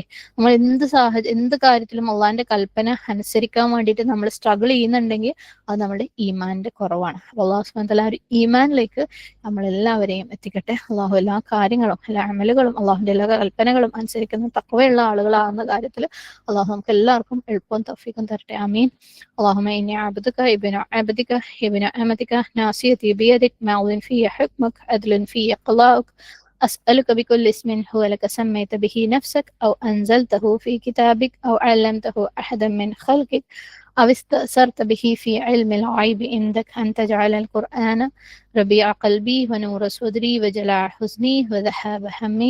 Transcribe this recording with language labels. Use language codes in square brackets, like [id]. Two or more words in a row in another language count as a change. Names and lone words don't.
[ml] നമ്മൾ എന്ത് കാര്യത്തിലും അള്ളാഹിന്റെ കൽപ്പന അനുസരിക്കാൻ വേണ്ടിയിട്ട് നമ്മൾ സ്ട്രഗിൾ ചെയ്യുന്നുണ്ടെങ്കിൽ അത് നമ്മുടെ ഈമാന്റെ കുറവാണ്. അല്ലാഹു [ar] سبحانه وتعالى [ml] ഒരു ഈമാനിലേക്ക് നമ്മളെല്ലാവരെയും എത്തിക്കട്ടെ. അള്ളാഹു എല്ലാ കാര്യങ്ങളും എല്ലാ അമലുകളും അള്ളാഹുവിന്റെ എല്ലാ കൽപ്പനകളും അനുസരിക്കുന്ന തഖ്വയുള്ള ആളുകളാകുന്ന കാര്യത്തിൽ അള്ളാഹു നമുക്ക് എല്ലാവർക്കും എളുപ്പവും തൗഫീഖും തരട്ടെ. ആമീൻ. [ar] اللهم إني عبدك ابن عبدك ابن أمتك ناصيتي بيدك ماض في حكمك عدل في قضاؤك أسألك بكل اسم هو لك سميت به نفسك أو أنزلته في كتابك أو علمته أحدا من خلقك أو استأثرت به في علم الغيب عندك أن تجعل القرآن ربيع قلبي ونور صدري وجلاء حزني وذهاب همي.